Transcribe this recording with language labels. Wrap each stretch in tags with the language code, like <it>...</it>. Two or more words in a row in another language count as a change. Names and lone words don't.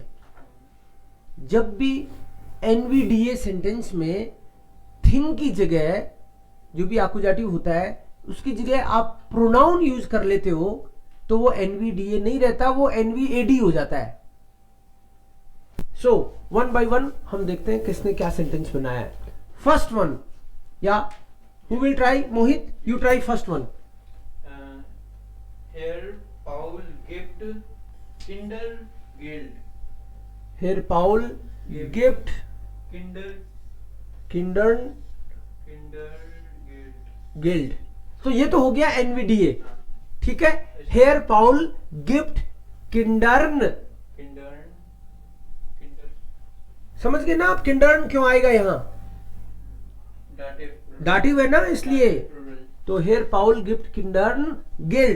<hi>जब भी एनवीडीए सेंटेंस में थिंग की जगह जो भी आकुजाटिव होता है उसकी जगह आप</hi> <en>pronoun use</en> <hi>कर लेते हो तो वो एनवीडीए नहीं रहता, वो एनवीएडी हो जाता है।</hi> <en>so one by one</en> <hi>हम देखते हैं किसने क्या सेंटेंस बनाया है।</hi> <en>first one, ya who will try? मोहित, you try first one.</en> <de>Herr Paul gibt Kindergeld. Herr Paul gibt Kindergeld. Geld।</de> <hi>तो ये तो हो गया एनवीडीए, ठीक है।</hi> <de>Herr Paul gibt Kindern,</de> <hi>समझ गए ना आप, किंडर्न क्यों आएगा यहाँ, डाटिव है ना इसलिए।</hi> <de>तो Herr Paul gibt Kindern Geld.</de>